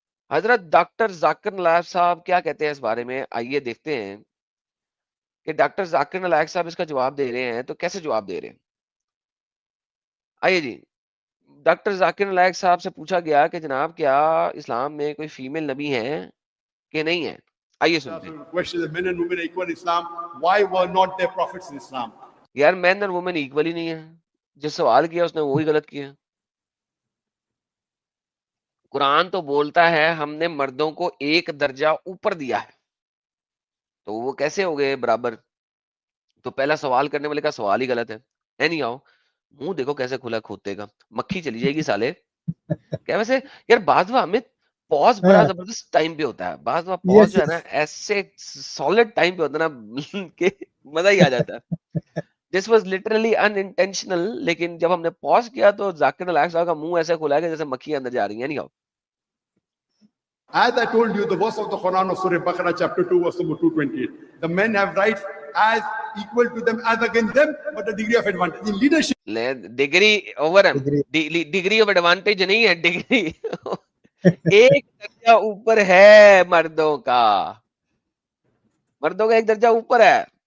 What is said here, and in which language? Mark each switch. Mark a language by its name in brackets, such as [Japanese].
[Urdu] حضرت ڈاکٹر ذاکر نلائق صاحب کیا کہتے ہیں اس بارے میں, آئیے دیکھتے ہیں کہ ڈاکٹر ذاکر نالائق صاحب اس کا جواب دے رہے ہیں تو کیسے جواب دے رہے ہیں. آئیے جی, ڈاکٹر ذاکر نالائق صاحب سے پوچھا گیا کہ جناب کیا اسلام میں کوئی فیمیل نبی ہیں کہ نہیں ہے. آئیے سنتے ہیں. [English] Question: the men and women are equal in Islam. Why were not there prophets in Islam? [Urdu] یار مین اور وومن ایکول ہی نہیں ہے. جس سوال کیا اس نے وہی غلط کیا. قرآن تو بولتا ہے ہم نے مردوں کو ایک درجہ اوپر دیا ہے, تو وہ کیسے ہو گئے برابر؟ تو پہلا سوال کرنے والے کا سوال ہی غلط ہے. [English] anyhow, [Urdu] منہ دیکھو کیسے کھلا کھوتے کا, مکھی چلی جائے گی سالے. کیا ویسے یار بعض ہمیں پوز بڑا ہاں زبردست ٹائم پہ ہوتا ہے, بعض پوز یس جو ہے نا ایسے سالڈ ٹائم پہ ہوتا ہے نا کہ مزہ ہی آ جاتا ہے. [English] this was literally unintentional, [Urdu] لیکن جب ہم نے پوز کیا تو ذاکر نالائق صاحب کا منہ ایسے کھلا کہ جیسے مکھی اندر جا رہی ہیں. نہیں آؤ, [English] As I told you, the verse of the Quran of Surah Baqarah, chapter 2, verse number 228. The men have rights as equal to them as against them, but a degree of advantage. In leadership, degree over degree [Urdu] degree of advantage نہیں ہے, degree ایک درجہ اوپر ہے مردوں کا, مردوں کا ایک درجہ اوپر ہے.